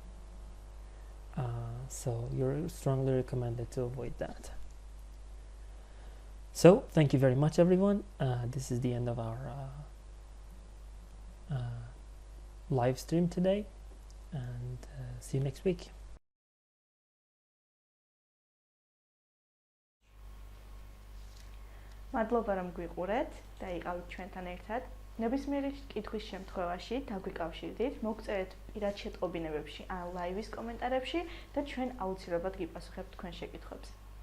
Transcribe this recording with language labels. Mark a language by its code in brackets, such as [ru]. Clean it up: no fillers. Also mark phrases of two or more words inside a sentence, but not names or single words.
[en] So you're strongly recommended to avoid that. So thank you very much, everyone. This is the end of our live stream today, and see you next week. [ka] მადლობა რომ გვიყურეთ და იყავით ჩვენთან ერთად. ნებისმიერი კითხვის შემთხვევაში დაგვიკავშირდით, მოგწერეთ პირად შეტყობინებებში ან ლაივის კომენტარებში და ჩვენ აუცილებლად გიპასუხებთ თქვენ შეკითხვებს.